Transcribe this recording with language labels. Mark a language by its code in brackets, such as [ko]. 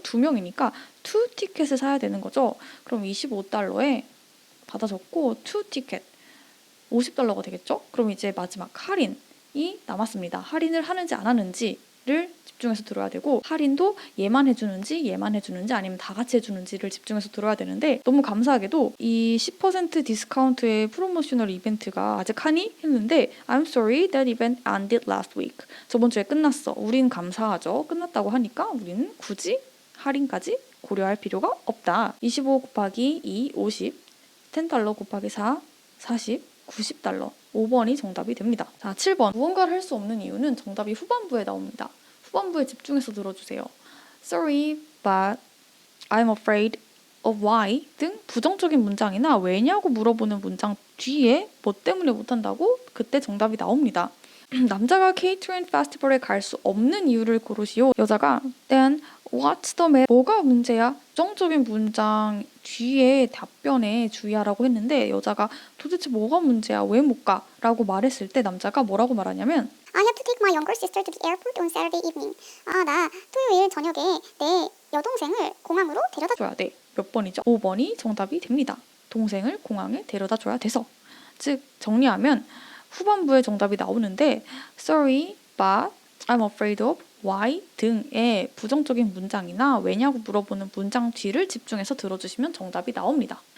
[ko] 2명이니까 2 티켓을 사야 되는 거죠. 그럼 25달러에 받아 적고 2 티켓 50달러가 되겠죠? 그럼 이제 마지막 할인이 남았습니다. 할인을 하는지 안 하는지를 집중해서 들어야 되고 하린도 얘만 해주는지 아니면 다 같이 해주는지를 집중해서 들어야 되는데 너무 감사하게도 이 10% 디스카운트의 프로모셔널 이벤트가 아직 하니? 했는데 [en] I'm sorry, that event ended last week. [ko] 저번 주에 끝났어. 우린 감사하죠. 끝났다고 하니까 우리는 굳이 할인까지 고려할 필요가 없다. 25 곱하기 2, 50, 10달러 곱하기 4, 40, 90달러. 5번이 정답이 됩니다. 자, 7번. 무언가를 할 수 없는 이유는 정답이 후반부에 나옵니다. 후반부에 집중해서 들어주세요. [en] Sorry, but I'm afraid of why [ko] 등 부정적인 문장이나 왜냐고 물어보는 문장 뒤에 뭐 때문에 못한다고 그때 정답이 나옵니다. 남자가 케이터링 페스티벌에 갈 수 없는 이유를 고르시오. 여자가 [en] then what's the matter? [ko] 뭐가 문제야? 부정적인 문장 뒤에 답변에 주의하라고 했는데 여자가 도대체 뭐가 문제야? 왜 못 가? 라고 말했을 때 남자가 뭐라고 말하냐면 [en] I have to take my younger sister to the airport on Saturday evening. [ko] 나 토요일 저녁에 내 여동생을 공항으로 데려다 줘야 돼. 몇 번이죠? 5번이 정답이 됩니다. 동생을 공항에 데려다 줘야 돼서. 즉 정리하면 후반부에 정답이 나오는데 [en] sorry, but I'm afraid of why [ko] 등의 부정적인 문장이나 왜냐고 물어보는 문장 뒤를 집중해서 들어주시면 정답이 나옵니다.